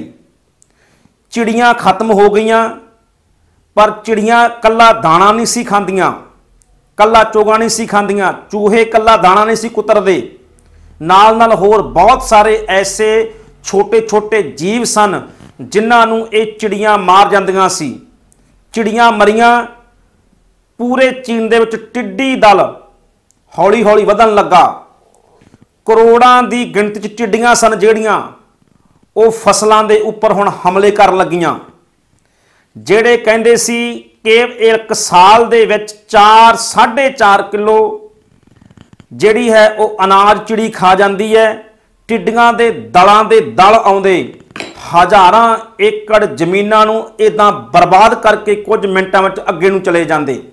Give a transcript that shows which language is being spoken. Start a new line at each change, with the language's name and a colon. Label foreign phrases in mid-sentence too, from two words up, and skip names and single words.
Punjabi: ਚਿੜੀਆਂ ਖ਼ਤਮ ਹੋ ਗਈਆਂ, ਪਰ ਚਿੜੀਆਂ ਕੱਲਾ ਦਾਣਾ ਨਹੀਂ ਸੀ ਖਾਂਦੀਆਂ, ਕੱਲਾ ਚੋਗਾ ਨਹੀਂ ਸੀ ਖਾਂਦੀਆਂ, ਚੂਹੇ ਕੱਲਾ ਦਾਣਾ ਨਹੀਂ ਸੀ ਕੁਤਰਦੇ, ਨਾਲ ਨਾਲ ਹੋਰ ਬਹੁਤ ਸਾਰੇ ਐਸੇ ਛੋਟੇ ਛੋਟੇ ਜੀਵ ਸਨ ਜਿਨ੍ਹਾਂ ਨੂੰ ਯੇ ਚਿੜੀਆਂ ਮਾਰ ਜਾਂਦੀਆਂ ਸੀ। ਚਿੜੀਆਂ ਮਰੀਆਂ, ਪੂਰੇ ਚੀਨ ਦੇ ਵਿਚ ਟਿੱਡੀ ਦਲ ਹੌਲੀ ਹੌਲੀ ਵਧਣ ਲੱਗਾ। ਕਰੋੜਾਂ ਦੀ ਗਿਣਤੀ ਚ ਟਿੱਡੀਆਂ ਸਨ ਜਿਹੜੀਆਂ ਵੋ ਫ਼ਸਲਾਂ ਦੇ ਉਪਰ ਹੁਣ ਹਮਲੇ ਕਰ ਲੱਗੀਆਂ। ਜਿਹੜੇ ਕਹਿੰਦੇ ਸੀ ਕਿ ਏਕ ਸਾਲ ਦੇ ਵਿਚ 4-4.5 ਕਿਲੋ ਜਿਹੜੀ ਹੈ ਵੋ ਅਨਾਜ ਚਿੜੀ ਖਾ ਜਾਤੀ ਹੈ। ਟਿੱਡੀਆਂ ਦੇ ਦਲਾਂ ਦੇ ਦਲ ਆਉਂਦੇ ਹਜ਼ਾਰਾਂ ਏਕੜ ਜ਼ਮੀਨਾਂ ਨੂੰ ਇੱਦਾਂ ਬਰਬਾਦ ਕਰਕੇ ਕੁਝ ਮਿੰਟਾਂ ਵਿਚ ਅੱਗੇ ਨੂੰ ਚਲੇ ਜਾਂਦੇ।